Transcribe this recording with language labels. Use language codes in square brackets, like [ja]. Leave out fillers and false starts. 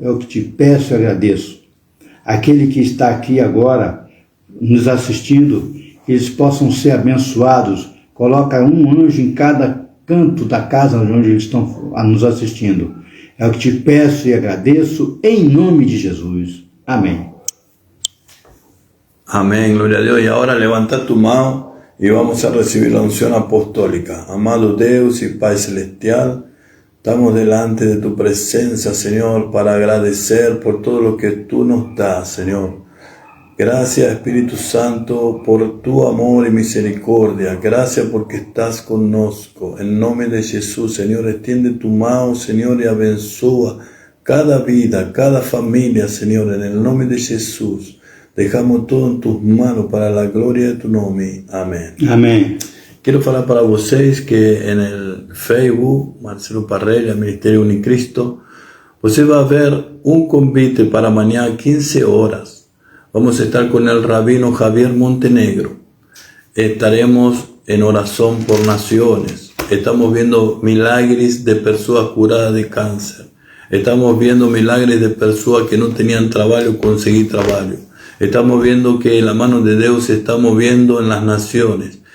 [pt] É o que te peço e agradeço. Aquele que está aqui agora, nos assistindo, eles possam ser abençoados. Coloca um anjo em cada canto da casa onde eles estão nos assistindo. É o que te peço e agradeço, em nome de Jesus. Amém. [es] Amén, gloria a Dios. Y ahora levanta tu mano y vamos a recibir la unción apostólica. Amado Dios y Padre Celestial, estamos delante de tu presencia, Señor, para agradecer por todo lo que tú nos das, Señor. Gracias, Espíritu Santo, por tu amor y misericordia. Gracias porque estás con nosotros. En nombre de Jesús, Señor, extiende tu mano, Señor, y [pt] abençoa [es] cada vida, cada familia, Señor, en el nombre de Jesús. Dejamos todo en tus manos para la gloria de tu nombre. Amén. [pt] Amém. [es] Quiero [pt] falar para vocês [es] que en el Facebook, Marcelo Parrella, Ministerio Unicristo, [pt] você [es] va a ver un [pt] convite [es] para mañana 15 horas. Vamos a estar con el rabino Javier Montenegro. Estaremos en oración por naciones. Estamos viendo [pt] milagres [es] de personas curadas de cáncer. Estamos viendo [pt] milagres [es] de personas que no tenían trabajo, conseguir trabajo. Estamos viendo que la mano de Dios se está moviendo en las naciones.